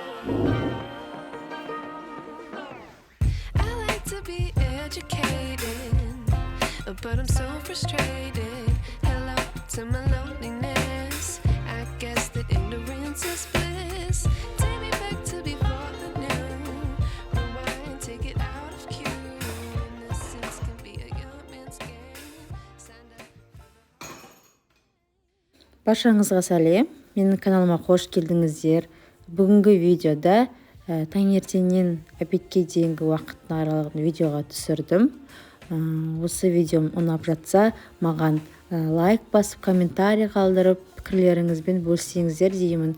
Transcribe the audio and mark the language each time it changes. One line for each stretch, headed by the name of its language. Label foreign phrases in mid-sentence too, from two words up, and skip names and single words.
English: I like to be educated, but I'm so frustrated. Hello to my loneliness. I guess that ignorance is bliss. Take me back to before the new. Rewind, take it out of cue. Innocence can be a young man's game. Signed up.
Kazakh: Баршаңызға сәлем. Менің каналыма қош келдіңіздер. Бүгінгі видеода таңертеңнен обедке дейінгі уақыттың аралығын видеоға түсірдім. Осы видеом ұнап жатса, маған лайк басып, комментарий қалдырып, пікірлеріңізбен бөліссеңіздер деймін.